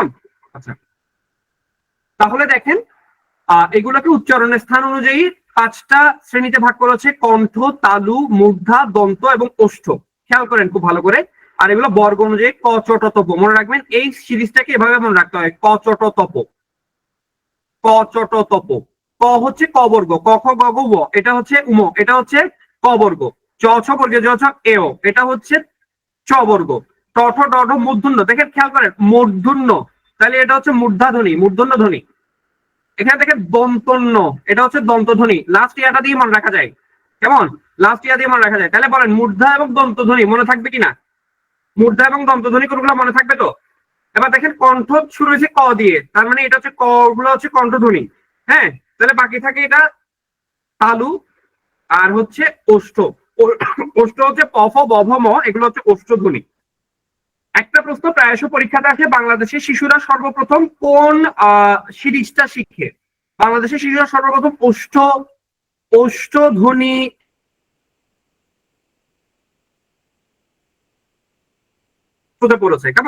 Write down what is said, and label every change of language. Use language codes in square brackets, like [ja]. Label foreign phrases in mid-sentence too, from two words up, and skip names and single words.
[bn] আচ্ছা, তাহলে দেখেন, এগুলোকে উচ্চারণের স্থান অনুযায়ী 5টা শ্রেণীতে ভাগ করা হচ্ছে: কণ্ঠ, তালু, মূর্ধা, দন্ত এবং ওষ্ঠ। খেয়াল করেন খুব ভালো করে। আর এগুলো বর্গ অনুযায়ী ক, চট, তপ। মনে রাখবেন এই সিরিজটাকে এভাবে মনে রাখতে হয়: ক, চট, তপ, ক, চট, তপ। ক হচ্ছে ক বর্গ, ক, খ, গ, ঘ, উ, এটা হচ্ছে উম, এটা হচ্ছে ক বর্গ। চ, ছ বর্গে জ, ছ, এও, এটা হচ্ছে চ বর্গ। ট, ঠ, ড, ঢ মূর্ধন্য। দেখেন খেয়াল করেন, মূর্ধন্য, তাহলে এটা হচ্ছে মূর্ধাধ্বনি, মূর্ধন্য ধ্বনি। এখানে দেখেন দন্তন্য, এটা হচ্ছে দন্তধ্বনি। লাস্ট ইয়াটা দিয়ে মনে রাখা যায়, কেমন? [en] last year [bn] দিয়ে মনে রাখা যায়। তাহলে বলেন মূর্ধা এবং দন্তধ্বনি মনে থাকবে কিনা? মূর্ধা এবং দন্তধ্বনি কোনগুলো মনে থাকবে তো? এবার দেখেন কণ্ঠ শুরু হয়েছে ক দিয়ে, তার মানে এটা হচ্ছে ক গুলো হচ্ছে কণ্ঠধ্বনি। হ্যাঁ, তাহলে বাকি থাকে এটা তালু আর হচ্ছে ওষ্ঠ। ওষ্ঠ হচ্ছে প, ফ, ব, ভ, ম, এগুলো হচ্ছে ওষ্ঠধ্বনি। একটা প্রশ্ন প্রায়শ পরীক্ষাতে আসে: বাংলাদেশের শিশুরা সর্বপ্রথম কোন সিরিজটা শিখে? বাংলাদেশের শিশুরা সর্বপ্রথম ওষ্ঠধ্বনি পড়েছে, কেমন?